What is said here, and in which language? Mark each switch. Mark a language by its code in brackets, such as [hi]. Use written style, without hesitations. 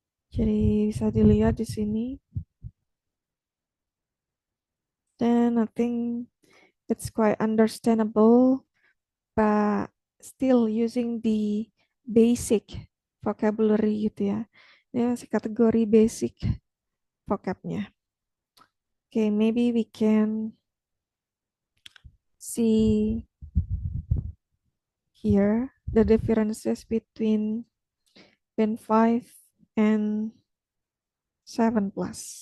[id] Jadi bisa dilihat di sini. [en] Then I think it's quite understandable, but still using the basic vocabulary [id] gitu ya. Ini masih kategori basic vocabnya. [en] Okay, maybe we can see here the differences between Band 5 and 7 plus.